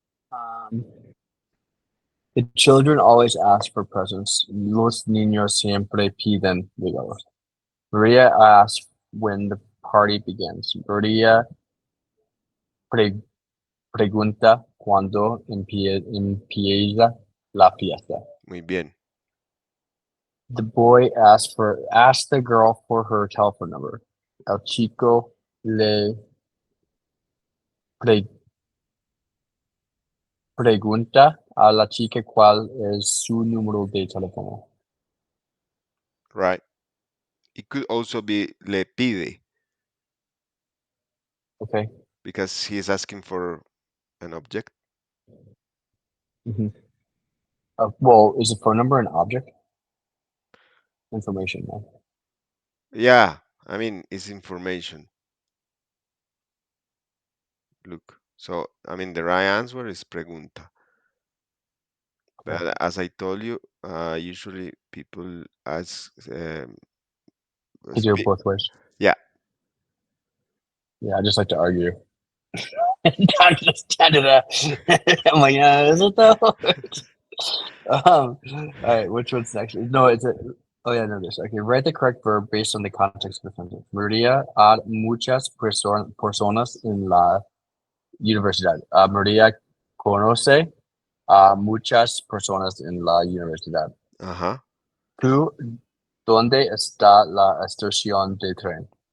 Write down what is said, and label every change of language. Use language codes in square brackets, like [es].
[en] Um, the children always ask for presents. [es] Los niños siempre piden regalos. [en] Maria asks when the party begins. [es] Maria pregunta cuándo empieza la fiesta. Muy bien. [en] The boy asks the girl for her telephone number. [es] El chico le pre- pregunta a la chica cuál es su número de teléfono. [en] Right. It could also be le pide Okay. because he is asking for an object. hmm well, is the phone number an object? Information. No? Yeah. I mean, it's information. Look. So, I mean, the right answer is pregunta. Okay. But as I told you, usually people ask, To do it spe- both ways. yeah, Yeah, I just like to argue. I'm just Canada. I'm like, is it though? All right, which one's next? No, it's a. Oh yeah, no, this. Okay, write the correct verb based on the context of the sentence. [es] Maria had muchas personas en la universidad. Maria conoce a muchas personas en la universidad. uh-huh, ¿Tú dónde está la estación de tren?